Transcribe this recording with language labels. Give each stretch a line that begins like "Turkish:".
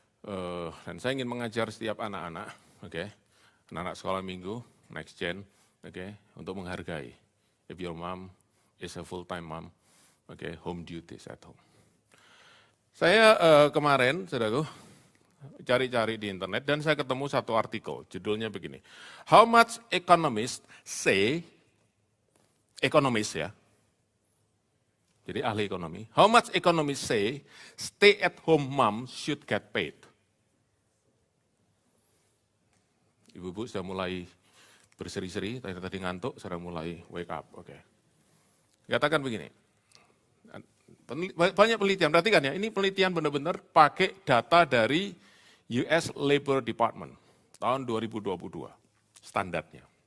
Indonesian: Dan saya ingin mengajar setiap anak-anak, anak-anak sekolah minggu, next gen, untuk menghargai.
English: If your mom is a full-time mom, home duties at home.
Indonesian: Saya kemarin, saudaraku, cari-cari di internet dan saya ketemu satu artikel, judulnya begini.
English: How much economists say,
Indonesian: ekonomis ya, jadi ahli ekonomi,
English: how much economists say stay-at-home mom should get paid?
Indonesian: Ibu-ibu sudah mulai berseri-seri, tadi ngantuk, sudah mulai
English: wake up.
Indonesian: Katakan begini, banyak penelitian, perhatikan ya, ini penelitian benar-benar pakai data dari US Labor Department tahun 2022, standarnya.